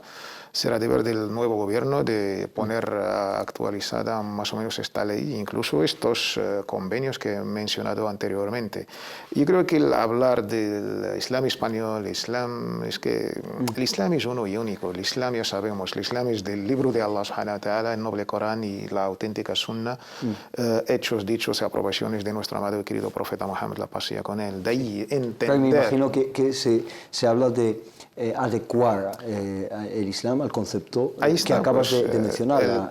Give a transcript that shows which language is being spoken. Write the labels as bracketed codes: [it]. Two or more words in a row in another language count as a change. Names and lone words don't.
[es] Será deber del nuevo gobierno de poner actualizada más o menos esta ley, incluso estos convenios que he mencionado anteriormente. Yo creo que el hablar del Islam español, el Islam es uno y único. El Islam, ya sabemos, el Islam es del libro de Allah [ar] سبحانه وتعالى, [es] el noble Corán y la auténtica Sunna, hechos, dichos y aprobaciones de nuestro amado y querido profeta Muhammad, la paz sea con él. De ahí entender... Pero me imagino que se habla de adecuar el Islam al concepto que acabas de mencionar.